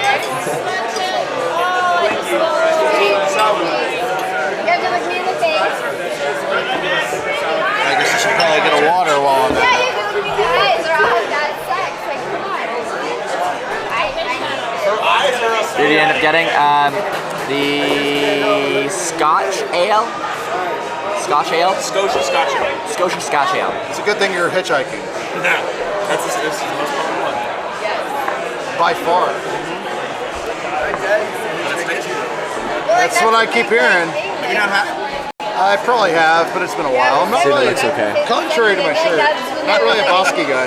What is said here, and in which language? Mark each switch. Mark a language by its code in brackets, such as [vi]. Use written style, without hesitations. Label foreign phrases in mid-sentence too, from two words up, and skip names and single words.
[en] You have to look me in the face. I guess you should probably get a water while I'm Yeah, you have to look me in the eyes or I'll have that sex. Like, come on. Did you end up getting the Scotch Ale? Scotch Ale? Scotia Scotch Ale. Scotia Scotch Ale. It's a good thing you're hitchhiking. This is the most popular one. By far. That's what I keep hearing. I probably have, but it's been a while. I'm not really, looks okay. contrary to my shirt, not really a Bosky guy.